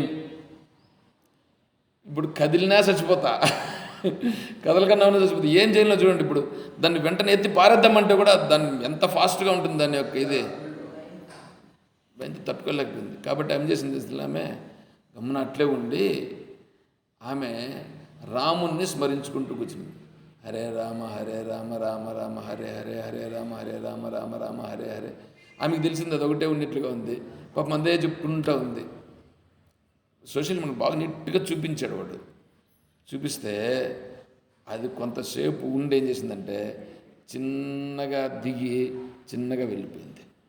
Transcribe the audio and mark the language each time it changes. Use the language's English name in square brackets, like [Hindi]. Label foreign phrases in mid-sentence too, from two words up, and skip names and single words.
[Telugu] ఇప్పుడు కదిలినా చచ్చిపోతా, కదలకన్నా ఉన్నా చచ్చిపోతా. ఏం చేయాలో చూడండి. ఇప్పుడు దాన్ని వెంటనే ఎత్తి పారేద్దామంటే కూడా దాన్ని ఎంత ఫాస్ట్గా ఉంటుంది దాని యొక్క ఇది, భయంతో తట్టుకోలేకపోయింది. కాబట్టి ఏం చేసింది ఆమె, గమ్మున అట్లే ఉండి ఆమె రాముణ్ణి స్మరించుకుంటూ కూర్చుంది. [Sanskrit] హరే రామ రామ రామ హరే హరే, హరే రామ రామ రామ హరే హరే. [Telugu] ఆమెకు తెలిసింది అది ఒకటే ఉన్నట్లుగా ఉంది. పాపం అందే చెప్పుకుంటూ ఉంది. [English] social media [Telugu] బాగా నీట్గా చూపించాడు వాడు. చూపిస్తే అది కొంతసేపు ఉండి ఏం చేసిందంటే చిన్నగా దిగి చిన్నగా వెళ్ళిపోయింది.